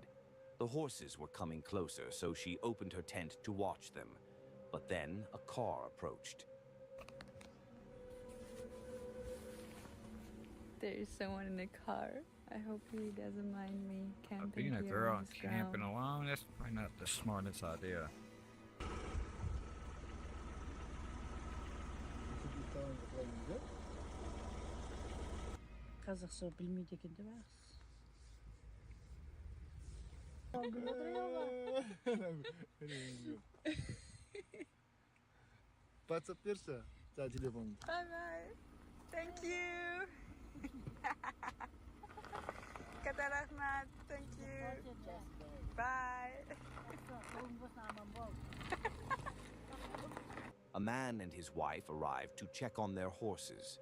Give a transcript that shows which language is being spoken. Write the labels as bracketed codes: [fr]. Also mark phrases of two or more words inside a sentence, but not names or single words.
[en] The horses were coming closer, so she opened her tent to watch them. But then a car approached. There is someone in the car. I hope he doesn't mind me camping Being a here girl on and his camping ground. alone, that's probably not the smartest idea. [kk] Қазақша білмейді екен деп WhatsApp берші, жаңа телефоныңды. [en] Bye bye. Thank you. [kk] Қатты рахмет. [en] Thank you. Bye. A man and his wife arrived to check on their horses.